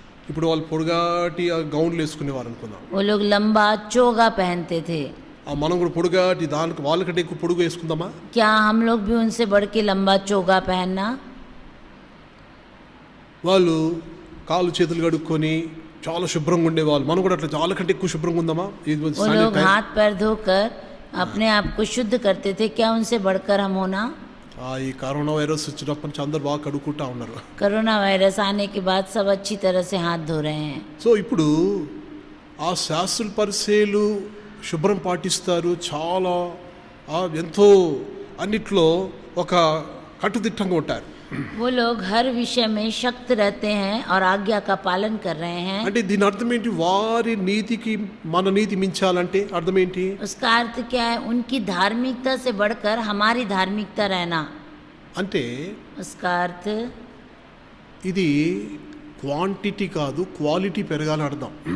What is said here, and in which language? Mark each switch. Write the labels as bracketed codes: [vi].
[te] ఇప్పుడు వాళ్ళు పొడుగాటి గౌన్లు వేసుకునేవారు అనుకుందాం. [hi] वो लोग लंबा चोगा पहनते थे. [te] మనం కూడా పొడుగాటి దానికి వాళ్ళకంటే ఎక్కువ పొడుగు వేసుకుందామా? [hi] क्या हम लोग भी उनसे बढ़ के लंबा चोगा पहनना? [te] వాళ్ళు కాళ్ళు చేతులు కడుక్కొని చాలా శుభ్రంగా ఉండేవాళ్ళు. మనం కూడా అట్లా చాలా కంటే ఎక్కువ శుభ్రంగా ఉందామా? [hi] वो लोग हाथ पैर धोकर अपने आप को शुद्ध करते थे, क्या उनसे बढ़कर हम होना? [te] ఈ కరోనా వైరస్ వచ్చినప్పటి నుంచి అందరు బాగా కడుక్కుంటా ఉన్నారు. [hi] कोरोना वायरस आने के बाद सब अच्छी तरह से हाथ धो रहे हैं. [te] సో ఇప్పుడు ఆ శాస్త్రుల పరిచయులు శుభ్రం పాటిస్తారు, చాలా ఎంతో అన్నిట్లో ఒక కట్టుదిట్టంగా ఉంటారు. [hi] वो लोग हर विषय में शक्त रहते हैं और आज्ञा का पालन कर रहे हैं. [te] అంటే దీని అర్థం ఏంటి? వారి నీతికి మన నీతి మించాలంటే అర్థం ఏంటి? [hi] उसका अर्थ क्या है? उनकी धार्मिकता से बढ़कर हमारी धार्मिकता रहना. [te] అంటే [hi] उसका अर्थ [te] ఇది క్వాంటిటీ కాదు, క్వాలిటీ పెరగాలని అర్థం.